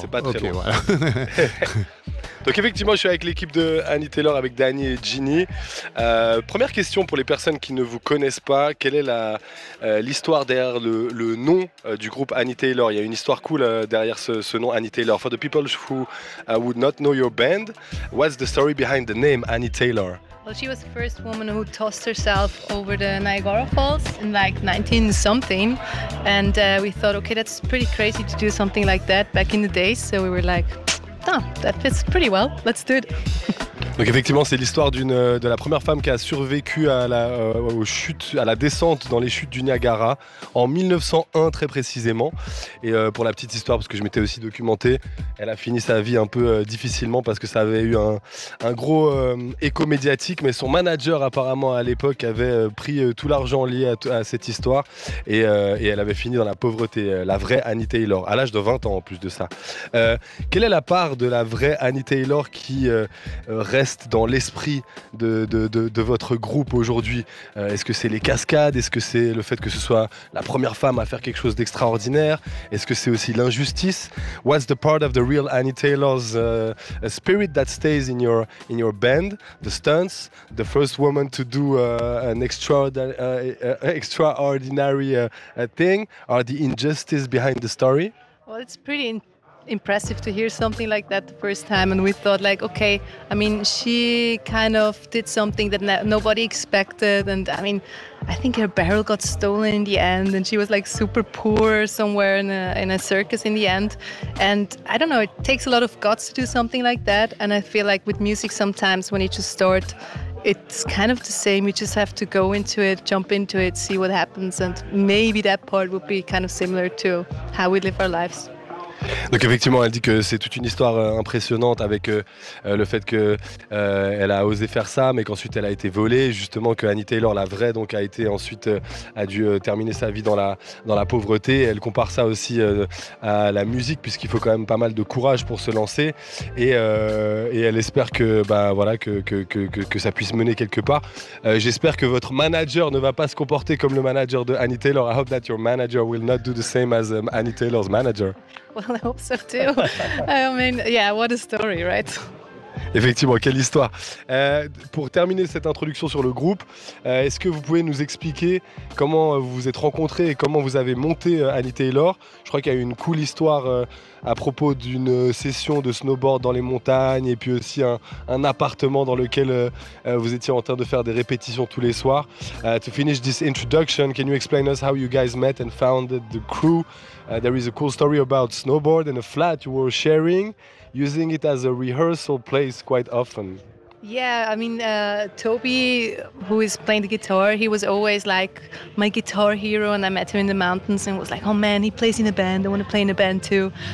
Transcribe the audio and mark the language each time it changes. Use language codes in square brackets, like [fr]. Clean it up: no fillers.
[fr] C'est pas très okay, loin. Voilà. Donc, effectivement, je suis avec l'équipe de Annie Taylor, avec Dani et Ginny. Première question pour les personnes qui ne vous connaissent pas, quelle est l'histoire derrière le nom du groupe Annie Taylor? Il y a une histoire cool derrière ce nom Annie Taylor. [en] For the people who would not know your band, what's the story behind the name Annie Taylor? Well, she was the first woman who tossed herself over the Niagara Falls in like 19 something, and we thought, okay, that's pretty crazy to do something like that back in the days. So we were like, oh, that fits pretty well. Let's do it. [fr] Donc effectivement, c'est l'histoire de la première femme qui a survécu à la descente dans les chutes du Niagara en 1901 très précisément. Et pour la petite histoire, parce que je m'étais aussi documenté, elle a fini sa vie un peu difficilement parce que ça avait eu un gros écho médiatique. Mais son manager apparemment à l'époque avait pris tout l'argent lié à cette histoire et elle avait fini dans la pauvreté, la vraie Annie Taylor, à l'âge de 20 ans en plus de ça. Quelle est la part de la vraie Annie Taylor qui reste dans l'esprit de votre groupe aujourd'hui? Est-ce que c'est les cascades? Est-ce que c'est le fait que ce soit la première femme à faire quelque chose d'extraordinaire? Est-ce que c'est aussi l'injustice? [en] What's the part of the real Annie Taylor's spirit that stays in your band? The stunts, the first woman to do an extraordinary thing, or the injustice behind the story? Well, it's pretty impressive to hear something like that the first time, and we thought like, okay, I mean, she kind of did something that nobody expected, and I mean, I think her barrel got stolen in the end, and she was like super poor somewhere in a circus in the end, and I don't know, it takes a lot of guts to do something like that, and I feel like with music sometimes when you just start, it's kind of the same, you just have to go into it, jump into it, see what happens, and maybe that part would be kind of similar to how we live our lives. [fr] Donc effectivement, elle dit que c'est toute une histoire impressionnante avec le fait que elle a osé faire ça, mais qu'ensuite elle a été volée, justement que Annie Taylor, la vraie, donc a été ensuite a dû terminer sa vie dans la pauvreté. Elle compare ça aussi à la musique, puisqu'il faut quand même pas mal de courage pour se lancer, et elle espère que voilà que ça puisse mener quelque part. J'espère que votre manager ne va pas se comporter comme le manager de Annie Taylor. [en] I hope that your manager will not do the same as Annie Taylor's manager. Well, I hope so too. I mean, yeah, what a story, right? [fr] Effectivement, quelle histoire. Pour terminer cette introduction sur le groupe, est-ce que vous pouvez nous expliquer comment vous vous êtes rencontrés et comment vous avez monté Annie Taylor? Je crois qu'il y a eu une cool histoire à propos d'une session de snowboard dans les montagnes et puis aussi un appartement dans lequel vous étiez en train de faire des répétitions tous les soirs. [en] To finish this introduction, can you explain us how you guys met and founded the crew? There is a cool story about snowboard and a flat you were sharing, using it as a rehearsal place quite often. Yeah, I mean, Toby, who is playing the guitar, he was always like my guitar hero, and I met him in the mountains and was like, oh man, he plays in a band, I want to play in a band too.